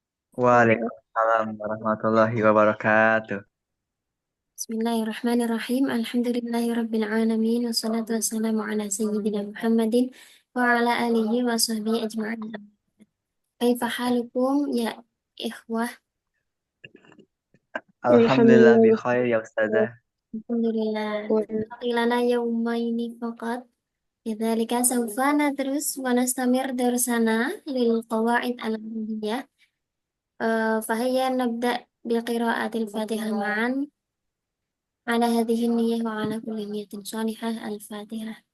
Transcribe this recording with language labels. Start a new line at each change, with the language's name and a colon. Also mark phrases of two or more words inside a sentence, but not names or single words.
Arabic: وعليكم السلام ورحمة الله وبركاته. بسم الله الرحمن الرحيم. الحمد لله رب العالمين والصلاة والسلام على سيدنا محمد وعلى آله وصحبه أجمعين. كيف حالكم يا إخوة? الحمد لله ب Alhamdulillah. خير يا أستاذة. الحمد لله. قيلنا يومين فقط. لذلك سوف ندرس ونستمر درسنا للقواعد العربية. فهيا نبدأ بقراءة الفاتحة معا على هذه النية وعلى كل نية صالحة الفاتحة.